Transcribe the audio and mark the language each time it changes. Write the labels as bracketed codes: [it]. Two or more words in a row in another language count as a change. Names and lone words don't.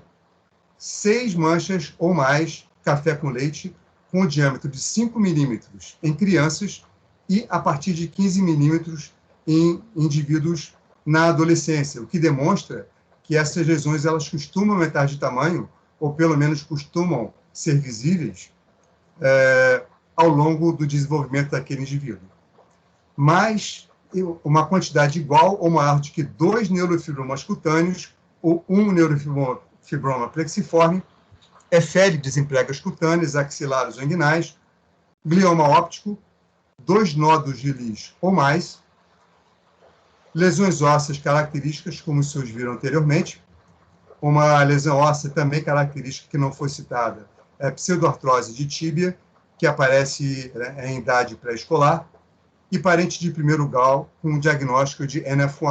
[pt] 6 manchas ou mais café com leite com diâmetro de 5 milímetros em crianças e a partir de 15 milímetros em indivíduos na adolescência, o que demonstra que essas lesões elas costumam aumentar de tamanho, ou pelo menos costumam ser visíveis ao longo do desenvolvimento daquele indivíduo. Mas uma quantidade igual ou maior de que 2 neurofibromas cutâneos ou 1 neurofibroma plexiforme, efélides em pregas cutâneas, axilares ou inguinais, glioma óptico, 2 nódulos de Lisch ou mais, lesões ósseas características, como os senhores viram anteriormente, uma lesão óssea também característica que não foi citada, é pseudoartrose de tíbia, que aparece em idade pré-escolar, e parente de primeiro grau com um diagnóstico de NF1.